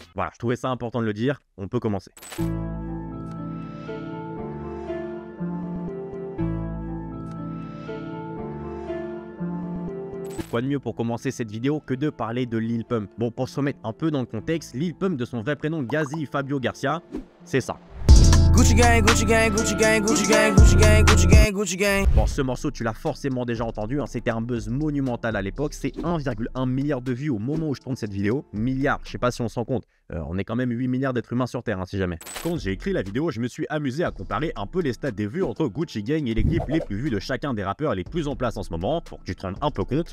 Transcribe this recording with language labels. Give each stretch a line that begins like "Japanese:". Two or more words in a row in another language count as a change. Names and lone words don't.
French: Voilà, je trouvais ça important de le dire, on peut commencer. Quoi de mieux pour commencer cette vidéo que de parler de Lil Pump. Bon, pour se remettre un peu dans le contexte, Lil Pump de son vrai prénom Gazi Fabio Garcia, c'est ça. Gucci gang, Gucci gang, Gucci gang, Gucci gang, Gucci gang, Gucci gang, Gucci gang. Bon, ce morceau, tu l'as forcément déjà entendu, c'était un buzz monumental à l'époque. C'est 1,1 milliard de vues au moment où je tourne cette vidéo. Milliard, je sais pas si on s'en compte. On est quand même 8 milliards d'êtres humains sur Terre, si jamais. Quand j'ai écrit la vidéo, je me suis amusé à comparer un peu les stats des vues entre Gucci Gang et les clips les plus vus de chacun des rappeurs les plus en place en ce moment, pour que tu te rendes un peu compte.